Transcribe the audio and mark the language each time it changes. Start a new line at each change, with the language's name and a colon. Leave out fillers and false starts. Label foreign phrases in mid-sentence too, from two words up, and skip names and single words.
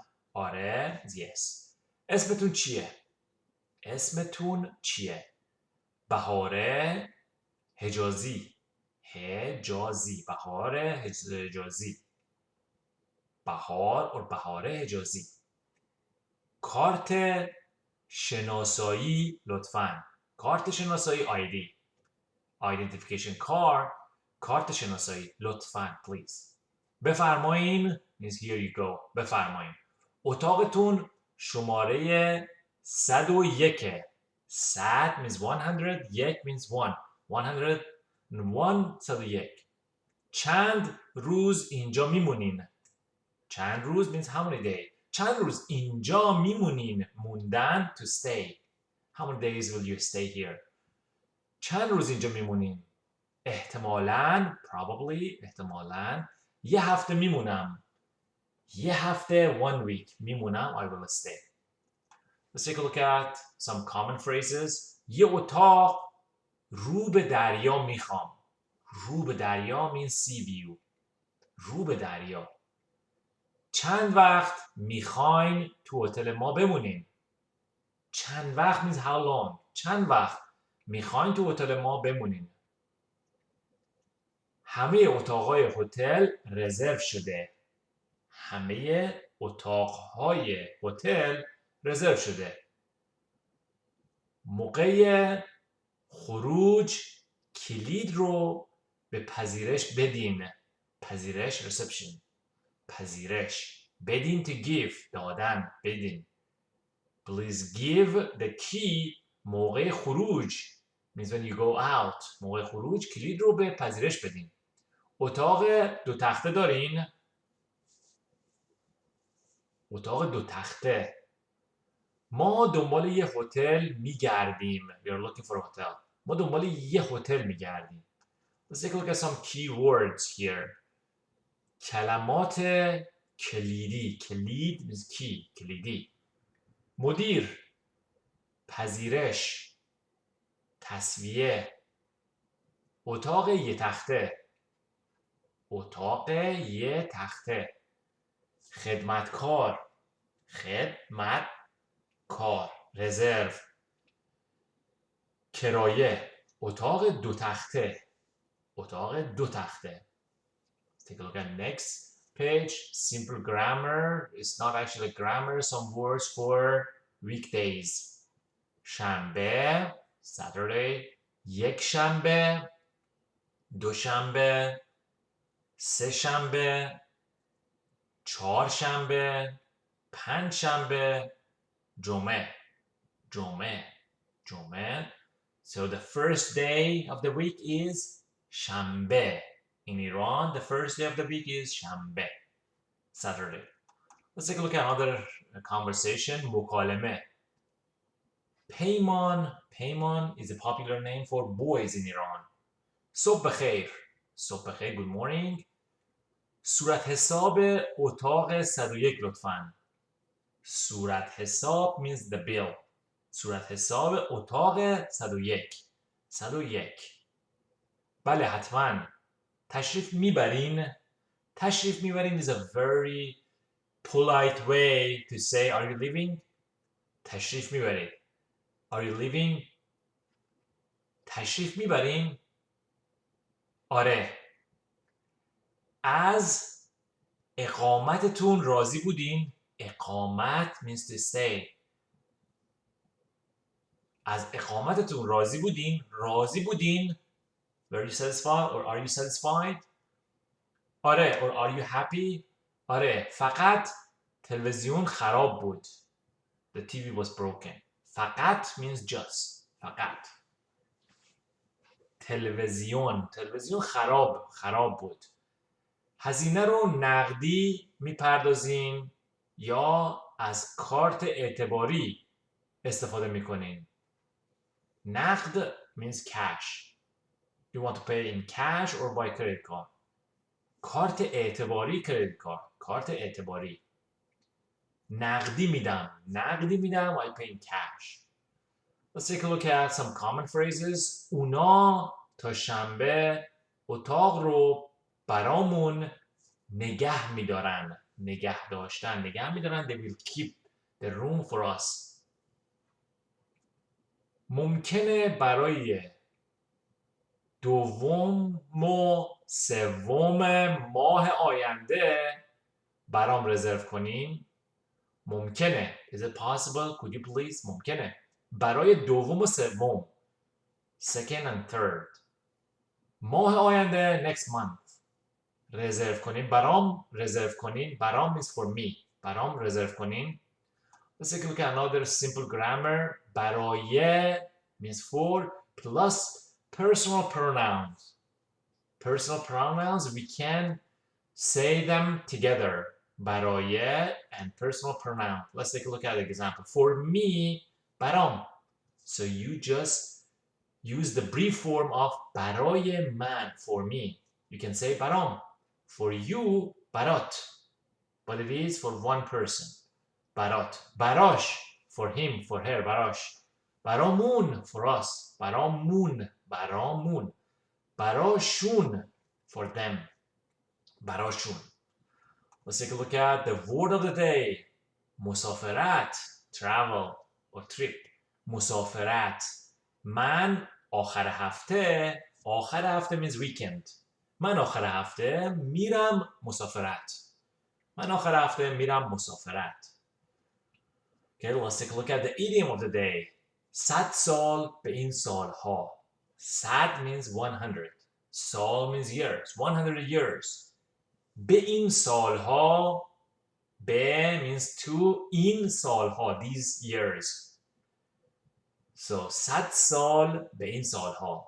Persian: آره. Yes. اسمتون چیه؟ اسمتون چیه؟ بهاره حجازی. حجازی. بهاره حجازی. بهار اور بهاره حجازی. کارت شناسایی لطفاً. کارت شناسایی
English: ID. Identification card.
Persian: کارت شناسایی لطفاً
English: please. بفرمایین means here you go.
Persian: بفرمایین. اتاقتون شماره 101.
English: 100 means 100. یک means 1. 101 101.
Persian: چند روز اینجا میمونین. چند روز
English: means how many days.
Persian: چند روز اینجا میمونین. موندن
English: to stay. How many days will you stay here?
Persian: چند روز اینجا میمونین. احتمالاً probably احتمالاً یه هفته میمونم. یه هفته
English: one week
Persian: میمونم.
English: I will stay. Let's take a look at some common phrases.
Persian: یه اتاق رو به دریا میخوام. رو به دریا
English: means sea view.
Persian: رو به دریا. چند وقت میخواین تو هتل ما بمونین. چند وقت
English: means how long.
Persian: چند وقت میخواین تو هتل ما بمونین. همه اتاقهای هتل رزرو شده. همه اتاقهای هتل رزرو شده. موقع خروج کلید رو به پذیرش بدین. پذیرش reception. پذیرش.
English: بدین to give.
Persian: دادن. بدین.
English: Please give the key
Persian: موقع خروج.
English: means when you go out.
Persian: موقع خروج کلید رو به پذیرش بدین. اتاق دو تخته دارین؟ اتاق دو تخته. ما دنبال یه هتل میگردیم.
English: We are looking for a hotel.
Persian: ما دنبال یه هتل میگردیم.
English: Let's take a look at some key words here.
Persian: کلمات کلیدی.
English: کلید means key.
Persian: کلیدی. مدیر. پذیرش. تسویه. اتاق یه تخته. اتاق یه تخته. خدمتکار. خدمتکار. رزرو. کرایه. اتاق دو تخته. اتاق دو تخته.
English: Let's take a look at next page. Simple grammar. It's not actually grammar. Some words for weekdays.
Persian: شنبه. Saturday. یک شنبه. دو شنبه. سه شنبه. چهار شنبه. پنج شنبه. جمعه. جمعه. جمعه.
English: So the first day of the week is شنبه. In Iran, the first day of the week is شنبه. Saturday. Let's take a look at another conversation.
Persian: مکالمه. پیمان.
English: پیمان is a popular name for boys in Iran.
Persian: صبح بخیر. صبح بخیر.
English: Good morning.
Persian: صورت حساب اتاق 101 لطفاً. صورت حساب
English: means the bill.
Persian: صورت حساب اتاق 101. 101. بله حتما. تشریف میبرین. تشریف میبرین
English: is a very polite way to say are you leaving.
Persian: تشریف میبرید.
English: Are you leaving.
Persian: تشریف میبرین. آره. از اقامتتون راضی بودین.
English: اقامت means to stay.
Persian: از اقامتتون راضی بودین. راضی بودین.
English: Were you satisfied or are you satisfied? آره. or are you happy?
Persian: آره. فقط تلویزیون خراب بود.
English: The TV was broken. فقط means just.
Persian: فقط. تلویزیون. تلویزیون خراب بود. هزینه رو نقدی میپردازین یا از کارت اعتباری استفاده میکنین.
English: نقد means cash. You want to pay in cash or by credit card.
Persian: کارت اعتباری
English: credit card.
Persian: کارت اعتباری. نقدی میدم. نقدی میدم.
English: I pay in cash. Let's take a look at some common phrases.
Persian: اونا تا شنبه اتاق رو برامون نگه میدارن. نگه داشتن. نگه میدارن.
English: They will keep the room for us.
Persian: ممکنه برای دوم و سوم ماه آینده برام رزرو کنین. ممکنه.
English: Is it possible? Could you please?
Persian: ممکنه. برای دوم و سوم.
English: Second and third.
Persian: ماه آینده
English: next month.
Persian: رزرو کنین. برام رزرو کنین. برام
English: is for me.
Persian: برام رزرو کنین.
English: Let's take a look at another simple grammar. برای means for plus personal pronouns. Personal pronouns, we can say them together. برای and personal pronoun. Let's take a look at the example. For me, برام. So you just use the brief form of
Persian: برای من,
English: for me. You can say برام. For you, برات. But it is for one person.
Persian: برات. براش.
English: For him, for her,
Persian: براش. برامون,
English: for us.
Persian: برامون, برامون. براشون,
English: for them.
Persian: براشون.
English: Let's take a look at the word of the day. مسافرت, travel or trip.
Persian: مسافرت. من آخر هفته
English: means weekend.
Persian: من آخر هفته میرم مسافرت. من آخر هفته میرم مسافرت.
English: Okay, let's take a look at the idiom of the day.
Persian: 100 سال به این سالها.
English: 100 means 100. سال means years. 100 years.
Persian: به این سالها.
English: به means to.
Persian: این سالها.
English: These years. So
Persian: 100 سال به این سالها.